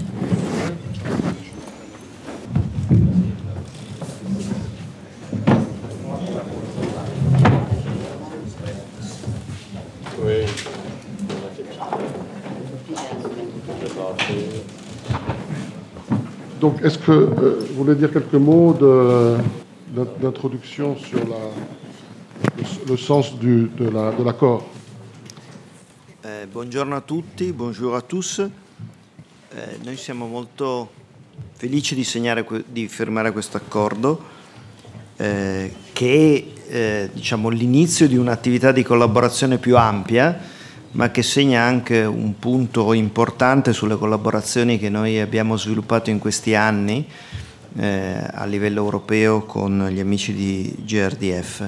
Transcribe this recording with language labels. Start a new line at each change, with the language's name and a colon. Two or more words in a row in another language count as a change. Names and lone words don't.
French: Oui. Donc, est-ce que vous voulez dire quelques mots d'introduction sur le sens de l'accord?
Italian: Buongiorno a tutti,
French: bonjour à tous.
Italian: Noi siamo molto felici di firmare questo accordo che è diciamo, l'inizio di un'attività di collaborazione più ampia, ma che segna anche un punto importante sulle collaborazioni che noi abbiamo sviluppato in questi anni a livello europeo con gli amici di GRDF.